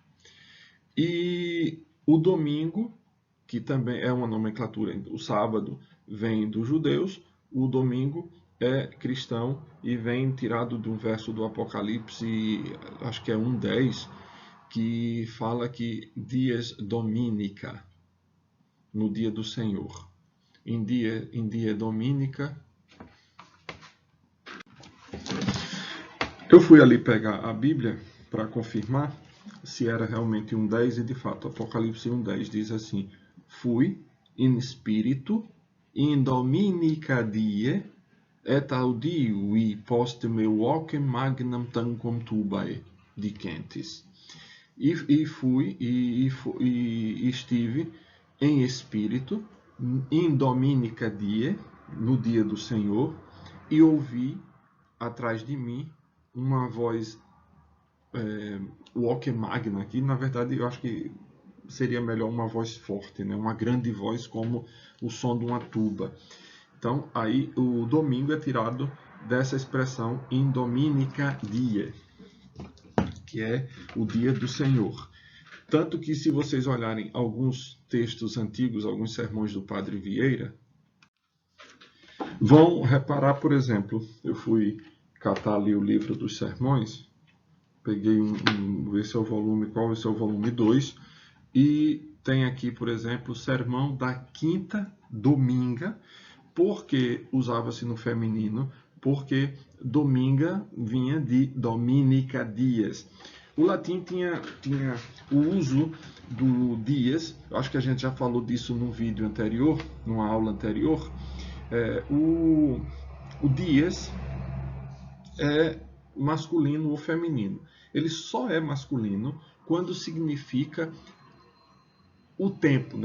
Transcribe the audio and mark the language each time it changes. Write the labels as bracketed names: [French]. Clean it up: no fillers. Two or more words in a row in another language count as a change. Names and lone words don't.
[Portuguese] E o domingo, que também é uma nomenclatura, o sábado vem dos judeus, o domingo é cristão e vem tirado de um verso do Apocalipse, acho que é 1:10, que fala que [Latin] dies dominica, [Portuguese] no dia do Senhor. Em dia dominica. Eu fui ali pegar a Bíblia para confirmar se era realmente 1:10 e de fato Apocalipse 1:10 diz assim: [Latin] fui in spiritu in dominica die et audiui post me vocem magnam tanquam tubae dicentes. [Portuguese] E fui e estive em espírito [Latin] in dominica die, [Portuguese] no dia do Senhor, e ouvi atrás de mim uma voz [Latin] vocem magna, [Portuguese] aqui na verdade eu acho que seria melhor uma voz forte, né? Uma grande voz como o som de uma tuba. Então, aí o domingo é tirado dessa expressão [Latin] in dominica die, [Portuguese] que é o dia do Senhor. Tanto que, se vocês olharem alguns textos antigos, alguns sermões do Padre Vieira, vão reparar, por exemplo, eu fui catar ali o livro dos sermões, peguei esse é o volume qual? Esse é o volume 2, e tem aqui, por exemplo, o sermão da quinta dominga. Por que usava-se no feminino? Porque dominga vinha de [Latin] dominica dies. [Portuguese] O latim tinha o uso do dies, acho que a gente já falou disso num vídeo anterior, numa aula anterior. O dies é masculino ou feminino. Ele só é masculino quando significa o tempo, né?